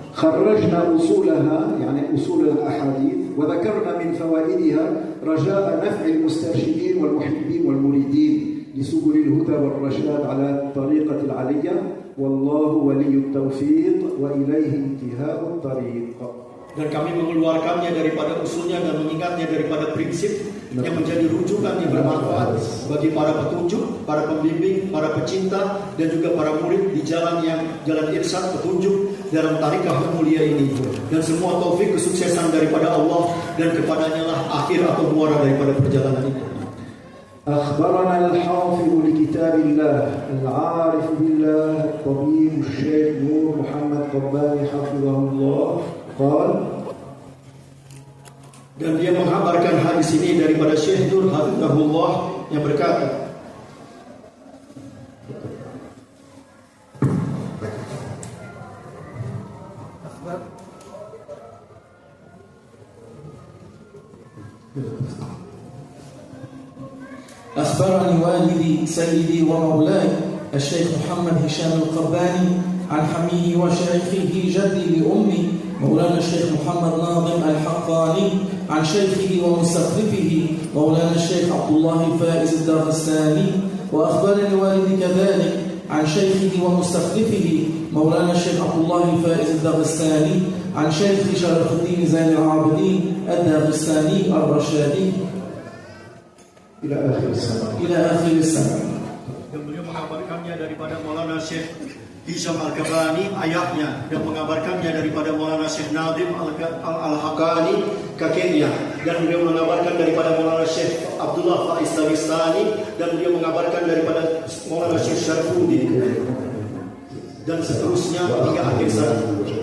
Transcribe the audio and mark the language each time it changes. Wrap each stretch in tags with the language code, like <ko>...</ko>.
<ar>خرجنا أصولها يعني أصول الأحاديث وذكرنا من فوائدها رجاء نفع المسترشدين والمحبين والمريدين لسبل الهدى والرشاد على الطريقة العلية والله ولي التوفيق وإليه انتهاء الطريق.</ar> <id>Dan kami mengeluarkannya daripada usulnya dan mengingatnya daripada prinsip yang menjadi rujukan yang bermanfaat bagi para petunjuk, para pembimbing, para pecinta, dan juga para murid di jalan irsyad petunjuk dalam tarikah yang mulia ini. Dan semua taufik kesuksesan daripada Allah, dan kepadanya lah akhir atau muara daripada perjalanan ini.</id> <ar>أخبرنا الحافظ لكتاب الله العارف بالله الطبيب الشيخ نور محمد قرباني حفظه الله قال.</ar> <id>Dan dia menghabarkan hadis ini daripada Syekh Nur Hafizahullah yang berkata,</id> <ar>أخبرني والدي سيدي ومولاي الشيخ محمد هشام القرباني عن حميه وشيخه جدي لأمي مولانا الشيخ محمد ناظم الحقاني عن شيخه ومستخلفه مولانا الشيخ عبد الله فائز الداغستاني. وأخبرني والدي كذلك عن شيخه ومستخلفه مولانا الشيخ عبد الله فائز الداغستاني عن شيخ شرف الدين زين العابدين الداغستاني الرشادي إلى آخر السنة.</ar> <id>Dan beliau mengabarkannya daripada Maulana Syekh Hisham Al-Kabani, ayahnya, dan mengabarkannya daripada Maulana Syekh Nazim Al-Hakani, kakeknya, dan beliau mengabarkan daripada Maulana Syekh Abdullah Faiz Dagestani, dan beliau mengabarkan daripada Maulana Syekh Syarfuddin, dan seterusnya hingga akhir zaman.</id>